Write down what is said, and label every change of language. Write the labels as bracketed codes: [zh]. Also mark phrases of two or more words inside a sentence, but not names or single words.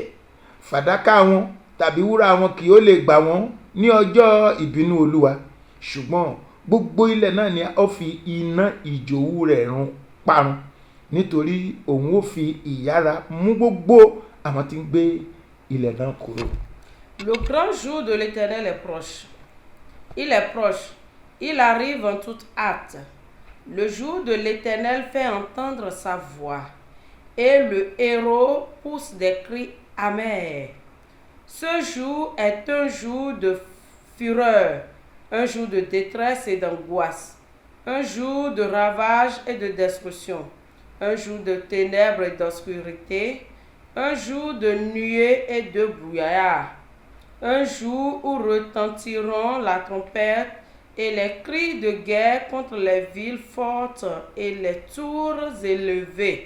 [yo] Fàdákà wọn tàbí wúrà wọn kì yóò lè gbà wọ́n ní ọjọ́ ìbínú Olúwa. Ṣùgbọ́n gbogbo ilẹ̀ náà ni ó fi iná ìjòwú rẹ̀ run parun nítorí òun ó fi ìyára mú gbogbo àwọn tí ń gbé ilẹ̀ náà kúrò. [fr] Le grand jour de l'Éternel est proche. Il est proche. Il arrive en toute hâte. Le jour de l'Éternel fait entendre sa voix, et le héros pousse des cris amers. Ce jour est un jour de fureur, un jour de détresse et d'angoisse, un jour de ravage et de destruction, un jour de ténèbres et d'obscurité, un jour de nuée et de brouillard, un jour où retentiront la trompette et les cris de guerre contre les villes fortes et les tours élevées.